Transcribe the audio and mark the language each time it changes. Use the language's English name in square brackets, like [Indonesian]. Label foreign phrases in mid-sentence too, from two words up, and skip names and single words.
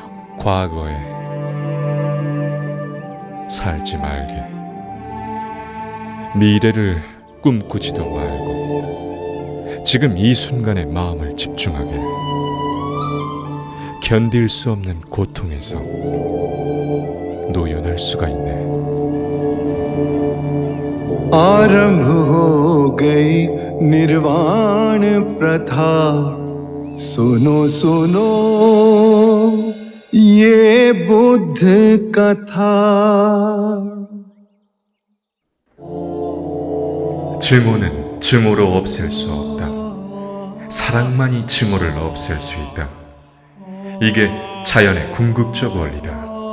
[Korean] 과거에 살지 말게. 미래를 꿈꾸지도 말고 지금 이 순간에 마음을 집중하게. 견딜 수 없는 고통에서 노연할 수가 있네. [Hindi] आरंभ हो गई निर्वाण प्रथा सुनो सुनो ये बुद्ध कथा [Korean] 증오는 증오로 없앨 수 없다. 사랑만이 증오를 없앨 수 있다. 이게 자연의 궁극적 원리다.